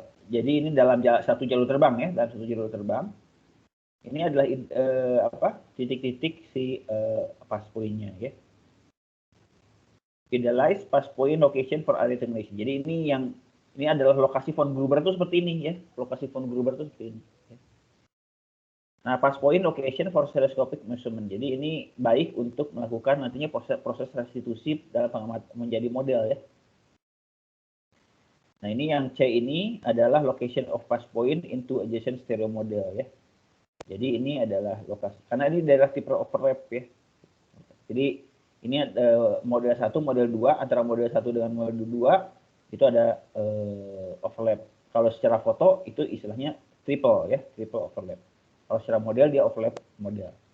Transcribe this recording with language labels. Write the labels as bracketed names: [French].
[Indonesian] Jadi ini dalam satu jalur terbang ya, dalam satu jalur terbang. Ini adalah titik-titik si pass point-nya ya. [English] Idealize pass point location for area termination. [Indonesian] Jadi ini adalah lokasi von Gruber itu seperti ini ya. Lokasi von Gruber itu seperti ini. Ya. [English] Nah, pass point location for stereoscopic measurement. [Indonesian] Jadi ini baik untuk melakukan nantinya proses restitusi dalam menjadi model ya. [English] Nah, [Indonesian] ini yang C ini adalah [English] location of pass point into adjacent stereo model ya. [Indonesian] Jadi ini adalah lokasi. Karena ini daerah tipe overlap ya. Jadi ini model 1, model 2, antara model 1 dengan model 2 itu ada overlap. Kalau secara foto itu istilahnya triple ya, triple overlap. Kalau secara model dia overlap model.